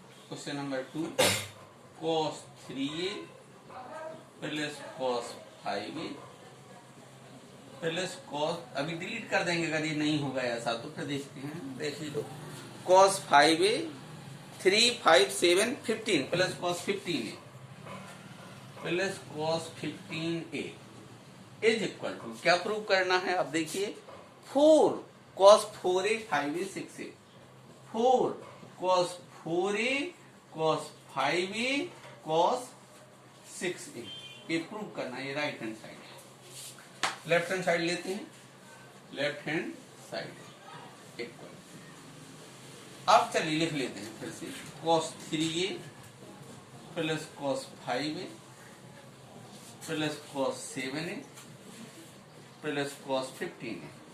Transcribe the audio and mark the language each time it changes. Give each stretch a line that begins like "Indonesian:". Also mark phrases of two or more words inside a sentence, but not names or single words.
Hindi: क्वेश्चन नंबर 2,
English: cos 3a plus cos 5a plus cos,
Hindi: अभी डिलीट कर देंगे अगर ये नहीं होगा ऐसा तो, फिर देखते हैं, देख लीजिए।
English: cos 5a 3 5 7 15 plus cos 15a plus cos 15a is equal to,
Hindi: क्या प्रूव करना है आप देखिए,
English: 4 cos 4a 5a 6a, 4 cos 4a cos 5a cos 6a,
Hindi: ये प्रूव करना है। ये
English: right hand side
Hindi: है।
English: left hand side
Hindi: लेते हैं,
English: left hand side equal,
Hindi: अब चलिए लिख लेते हैं फिर से,
English: cos 3a plus cos 5a plus cos 7a plus cos 15a.